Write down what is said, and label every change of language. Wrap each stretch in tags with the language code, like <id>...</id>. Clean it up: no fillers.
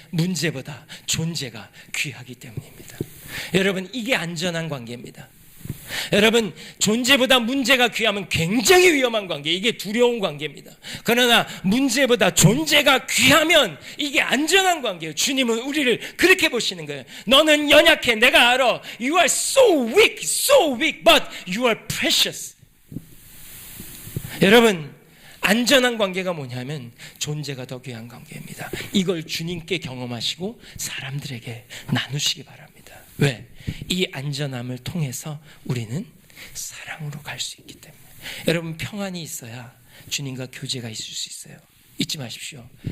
<ko>문제보다 존재가 귀하기 때문입니다. 여러분, 이게 안전한 관계입니다. 여러분, 존재보다 문제가 귀하면 굉장히 위험한 관계, 이게 두려운 관계입니다. 그러나 문제보다 존재가 귀하면 이게 안전한 관계예요. 주님은 우리를 그렇게 보시는 거예요. 너는 연약해, 내가 알아.</ko> <en>You are so weak, but you are precious.</en> <ko>여러분, 안전한 관계가 뭐냐면 존재가 더 귀한 관계입니다. 이걸 주님께 경험하시고 사람들에게 나누시기 바랍니다. 왜? 이 안전함을 통해서 우리는 사랑으로 갈 수 있기 때문에. 여러분, 평안이 있어야 주님과 교제가 있을 수 있어요. 잊지 마십시오.</ko>